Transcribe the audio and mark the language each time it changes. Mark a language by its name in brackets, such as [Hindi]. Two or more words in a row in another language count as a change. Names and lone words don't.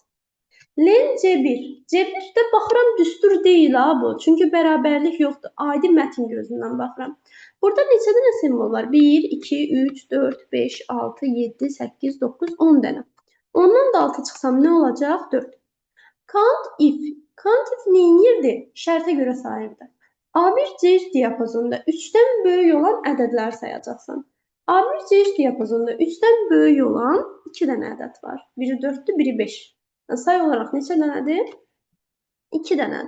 [Azerbaijani] Len C1. C1-də baxıram düstur deyil ha bu. Çünki bərabərlik yoxdur. Adi mətn gözündən baxıram. Burada neçə dənə simvol var? 1, 2, 3, 4, 5, 6, 7, 8, 9, 10 dənə. Ondan da 6 çıxsam nə olacaq? 4. Count if. Count if neyirdi? Şərtə görə sayırdı. A1 C3 diapazonunda 3-dən böyük olan ədədləri sayacaqsan. A1 C3 diapazonunda 3-dən böyük olan 2 dənə ədəd var. Biri 4-dür, biri 5. Say olaraq neçə dənədir? 2 dənədir.